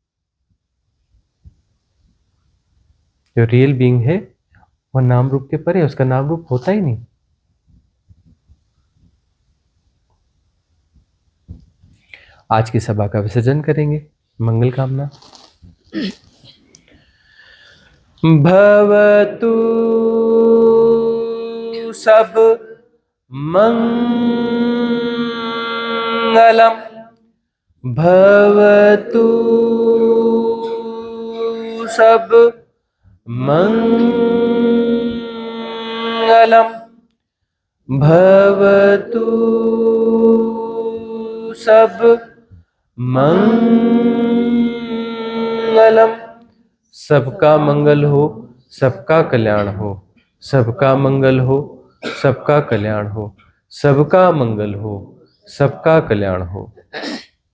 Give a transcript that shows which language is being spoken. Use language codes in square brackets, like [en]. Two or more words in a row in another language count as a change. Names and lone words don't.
[hi] जो रियल बीइंग है वह नाम रूप के परे है, उसका नाम रूप होता ही नहीं। आज की सभा का विसर्जन करेंगे। मंगल कामना। [pi] भवतु सब मंगलम, भवतु सब मंगलम, भवतु सब मंगलम। [hi] सबका मंगल हो, सबका कल्याण हो, सबका मंगल हो, सबका कल्याण हो, सबका मंगल हो, सबका कल्याण हो।